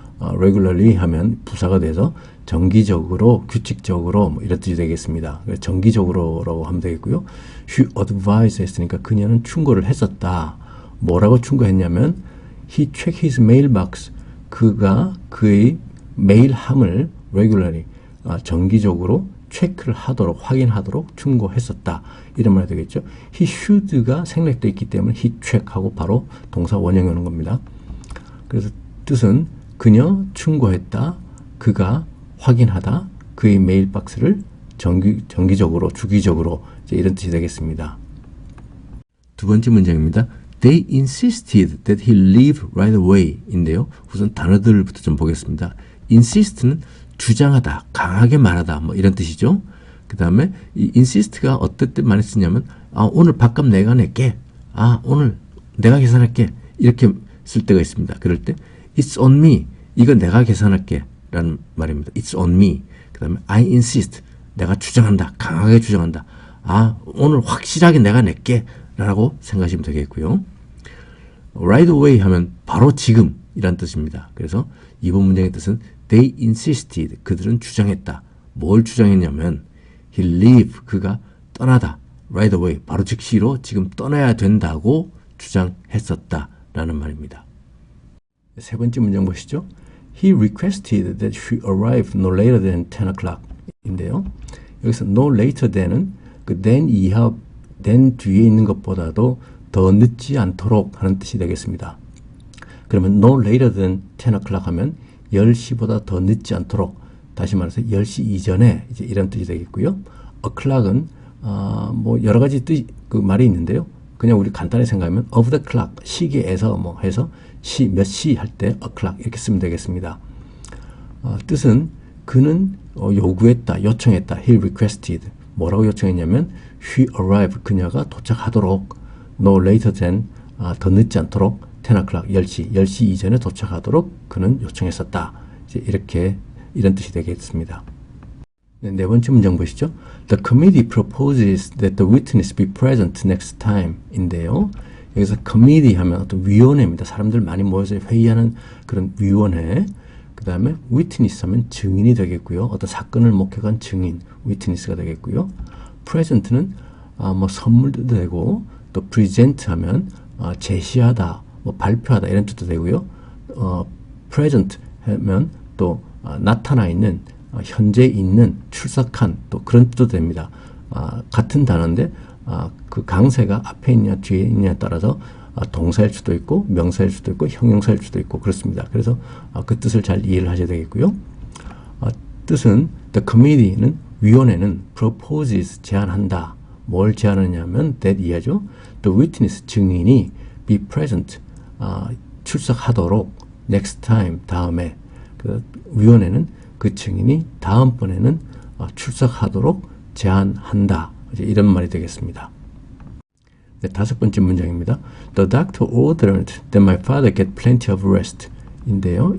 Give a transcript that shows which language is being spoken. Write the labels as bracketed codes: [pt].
[ko] regularly 하면 부사가 돼서 정기적으로, 규칙적으로 뭐 이런 뜻이 되겠습니다. 정기적으로라고 하면 되겠고요. [en] She advised [ko] 했으니까 그녀는 충고를 했었다. 뭐라고 충고했냐면 [en] he checked his mailbox. [ko] 그가 그의 메일함을 regularly 정기적으로 체크를 하도록, 확인하도록 충고했었다. 이런 말이 되겠죠. [en] he should [ko] 가 생략되어 있기 때문에 [en] he check [ko] 하고 바로 동사 원형이 오는 겁니다. 그래서 뜻은 그녀 충고했다, 그가 확인하다, 그의 메일박스를 정기적으로, 주기적으로 이제 이런 뜻이 되겠습니다. 두 번째 문장입니다. [en] They insisted that he leave right away [ko] 인데요. 우선 단어들부터 좀 보겠습니다. insist는 주장하다, 강하게 말하다, 뭐 이런 뜻이죠. 그 다음에 이 insist가 어떨 때 많이 쓰냐면, 오늘 밥값 내가 낼게. 오늘 내가 계산할게. 이렇게 쓸 때가 있습니다. [en] 그럴 때 it's on me. [ko] 이거 내가 계산할게. 라는 말입니다. [en] It's on me. [ko] 그 다음에 [en] I insist. [ko] 내가 주장한다. 강하게 주장한다. 오늘 확실하게 내가 낼게. 라고 생각하시면 되겠고요. [en] right away [ko] 하면 바로 지금 이란 뜻입니다. 그래서 이번 문장의 뜻은 [en] they insisted. [ko] 그들은 주장했다. 뭘 주장했냐면 [en] he leave. [ko] 그가 떠나다. [en] right away. [ko] 바로 즉시로 지금 떠나야 된다고 주장했었다. 라는 말입니다. 세 번째 문장 보시죠. [en] He requested that she arrive no later than 10 o'clock [ko] 인데요. 여기서 no later than은 그 then 이하, then 뒤에 있는 것보다도 더 늦지 않도록 하는 뜻이 되겠습니다. 그러면 [en] no later than 10 o'clock [ko] 하면 10시보다 더 늦지 않도록, 다시 말해서 10시 이전에 이제 이런 뜻이 되겠고요. o'clock은 뭐 여러 가지 뜻, 그 말이 있는데요. 그냥 우리 간단히 생각하면 of the clock, 시계에서 뭐 해서 몇 시 할 때 o'clock 이렇게 쓰면 되겠습니다. 뜻은 그는 요구했다, 요청했다. [en] He requested. [ko] 뭐라고 요청했냐면 [en] she arrive. [ko] 그녀가 도착하도록 [en] no later than [ko] 더 늦지 않도록 [en] 10 o'clock [ko] 10시 이전에 도착하도록 그는 요청했었다. 이제 이렇게 이런 뜻이 되겠습니다. 네 번째 문장 보시죠. [en] The committee proposes that the witness be present next time [ko] 인데요. 여기서 committee 하면 어떤 위원회입니다. 사람들 많이 모여서 회의하는 그런 위원회. 그 다음에 witness 하면 증인이 되겠고요. 어떤 사건을 목격한 증인, witness가 되겠고요. present는 뭐 선물도 되고, 또 present 하면 제시하다, 뭐 발표하다 이런 뜻도 되고요. present 하면 또 나타나 있는, 현재 있는, 출석한, 또 그런 뜻도 됩니다. 같은 단어인데 그 강세가 앞에 있냐 뒤에 있냐에 따라서 동사일 수도 있고 명사일 수도 있고 형용사일 수도 있고 그렇습니다. 그래서 그 뜻을 잘 이해를 하셔야 되겠고요. 뜻은 the committee는, 위원회는 proposes, 제안한다. 뭘 제안하냐면 that 이하죠. [en] the witness, [ko] 증인이 [en] be present, [ko] 출석하도록 [en] next time, [ko] 다음에. 그 위원회는 그 증인이 다음번에는 출석하도록 제안한다. 이제 이런 말이 되겠습니다. 네, 다섯 번째 문장입니다. [en] The doctor ordered that my father get plenty of rest [ko] 인데요.